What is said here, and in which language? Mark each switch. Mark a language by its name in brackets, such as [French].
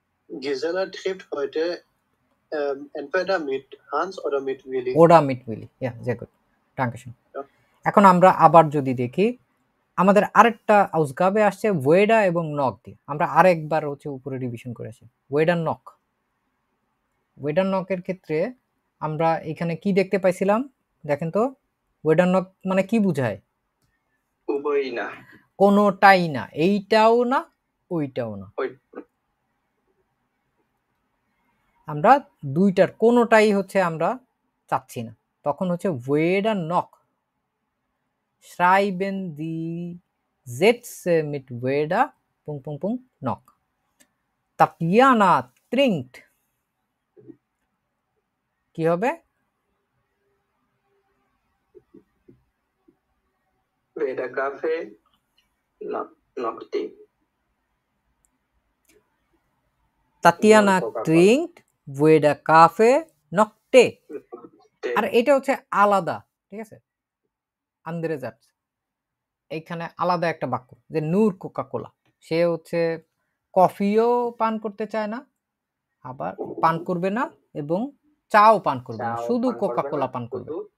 [German] Gisela trifft heute entweder mit Hans oder mit Willi. [Bangla] ওডা meet Willy, ইয়া [German] sehr gut, dankeschön. [Bangla] এখন আমরা আবার যদি দেখি আমাদের আরেকটা আউসগাবে আসছে ওয়েডা এবং নক দিয়ে। আমরা আরেকবার হচ্ছে উপরে রিভিশন করে আসি। ওয়েডার নক, ওয়েডার নকের ক্ষেত্রে আমরা এখানে কি দেখতে পাইছিলাম দেখেন তো। ওয়েডার নক মানে কি বুঝায়? উভয়ই না, কোনোটাই না, এইটাও না ওইটাও না। আমরা দুইটার কোনোটাই হচ্ছে আমরা চাচ্ছি না, তখন হচ্ছে [German] weder noch schreiben die Sätze mit weder ... noch. Tatjana trinkt [Bangla] কি হবে? [German] weder Kaffee noch Tee. Tatjana trinkt weder Kaffee noch Tee. [Bangla] আর এটা হচ্ছে আলাদা, ঠিক আছে, [German] andere Satz, [Bangla] এইখানে আলাদা একটা বাক্য, যে নূর কোকা কোলা, সে হচ্ছে কফিও পান করতে চায় না, আবার পান করবে না, এবং চাও পান করবে না, শুধু কোকা কোলা পান করবে।